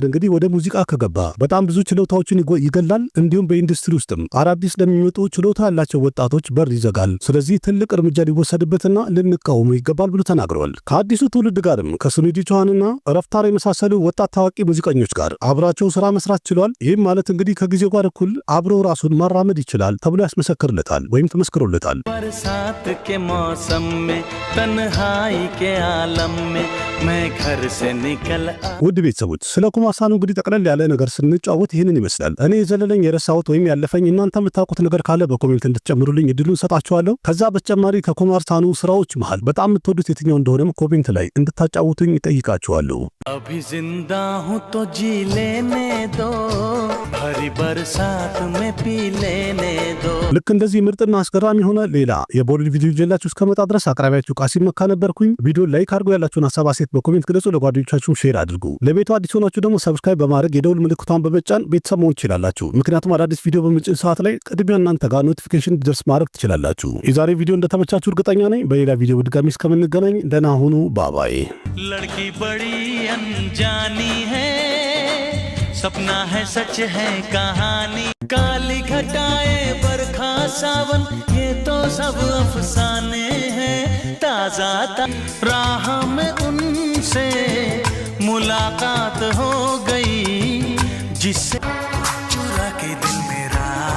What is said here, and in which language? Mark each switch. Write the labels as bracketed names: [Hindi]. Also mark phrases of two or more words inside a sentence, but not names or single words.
[Amharic] እንግዲህ ወደ ሙዚቃ ከገባ በጣም ብዙ ችሎታዎችን ይገላል። እንዲሁም በኢንዱስትሪ ውስጥም አዳዲስ ለሚመጡ ችሎታ ያላቸው ወጣቶች በር ይዘጋል። ስለዚህ ትልቅ እርምጃ ሊወሰድበትና ልንቃወሙ ይገባል ብሎ ተናግረዋል። ከአዲሱ ትውልድ ጋርም ከሱኒዲ ቾሃንና ረፍታር የመሳሰሉ ወጣት ታዋቂ ሙዚቀኞች ጋር አብራቸው ስራ መስራት ችሏል። ይህም ማለት እንግዲህ ከጊዜው ጋር እኩል አብሮ ራሱን ማራመድ ይችላል ተብሎ ያስመሰክርለታል ወይም ተመስክሮለታል። [Hindi] मौसम में तन्हाई के आलम में मैं घर से निकल [Amharic] ውድ ቤተሰቦች ስለ ኩማር ሳኑ እንግዲህ ጠቅለል ያለ ነገር ስንጫወት ይህንን ይመስላል። እኔ የዘለለኝ የረሳሁት ወይም ያለፈኝ እናንተ የምታውቁት ነገር ካለ በኮሜንት እንድትጨምሩልኝ እድሉን ሰጣችኋለሁ። ከዛ በተጨማሪ ከኩማር ሳኑ ስራዎች መሃል በጣም የምትወዱት የትኛው እንደሆነም ኮሜንት ላይ እንድታጫውቱኝ ይጠይቃችኋለሁ። [Hindi] अभी जिंदा हूँ तो जी लेने दो भरी बरसात में पी लेने दो። [Amharic] ልክ እንደዚህ ምርጥና አስገራሚ ሆነ ሌላ የቦሊውድ ቪዲዮ ይዤላችሁ እስከመጣ ድረስ አቅራቢያችሁ ቃሲም መካ ነበርኩኝ። ቪዲዮ ላይክ አድርጉ፣ ያላችሁን ሐሳብ አስተያየት በኮሜንት ግለጹ፣ ለጓደኞቻችሁም ሼር አድርጉ። ለቤቱ አዲስ ሆናችሁ ደግሞ ሰብስክራይብ በማድረግ የደውል ምልክቷን በመጫን ቤተሰብ መሆን ትችላላችሁ። ምክንያቱም አዳዲስ ቪዲዮ በምጭን ሰዓት ላይ ቅድሚያ እናንተ ጋር ኖቲፊኬሽን እንዲደርስ ማድረግ ትችላላችሁ። የዛሬ ቪዲዮ እንደተመቻችሁ እርግጠኛ ነኝ። በሌላ ቪዲዮ በድጋሚ እስከምንገናኝ ደህና ሁኑ። ባባይ። [Hindi] लड़की बड़ी अनजानी है, सपना है सच है कहानी, काली घटाए बरखा सावन ये तो सब अफसाने हैं। ताजा राह में उनसे मुलाकात हो गई जिससे चुरा के दिल मेरा